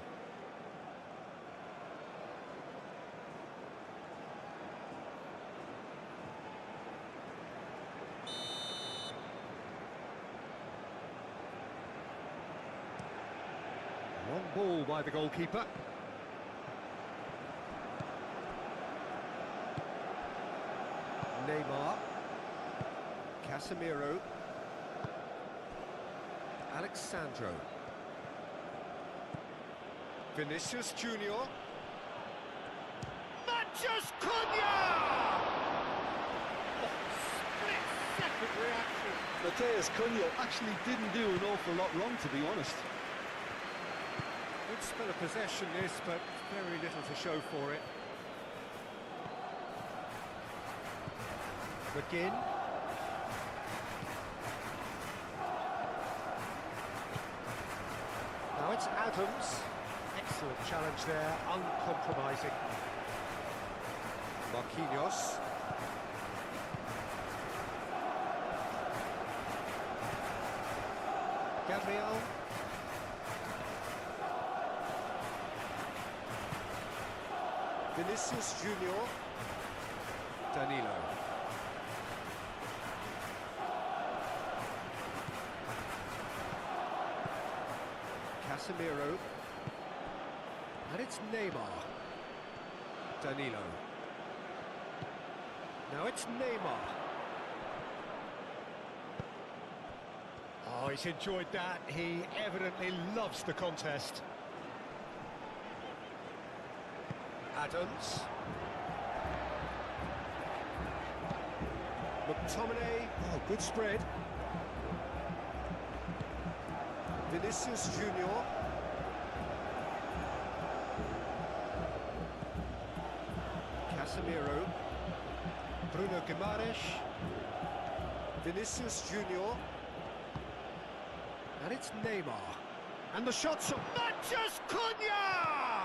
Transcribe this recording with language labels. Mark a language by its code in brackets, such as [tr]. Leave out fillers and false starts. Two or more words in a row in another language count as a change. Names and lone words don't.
[en] Long ball by the goalkeeper. Neymar. Casemiro. Alexandro. Vinicius Junior. Matheus Cunha! Oh, split-second reaction. Matheus Cunha actually didn't do an awful lot wrong, to be honest. Good spell of possession this, but very little to show for it. McGinn. Now it's Adams. Excellent challenge there, uncompromising. Marquinhos. Gabriel. Vinicius Junior. Danilo. Casemiro. And it's Neymar. Danilo. Now it's Neymar. Oh, he's enjoyed that. He evidently loves the contest. Adams. McTominay. Oh, good spread. Vinicius Junior. Casemiro. Bruno Guimaraes. Vinicius Junior. And it's Neymar. And the shot's up. Matheus Cunha!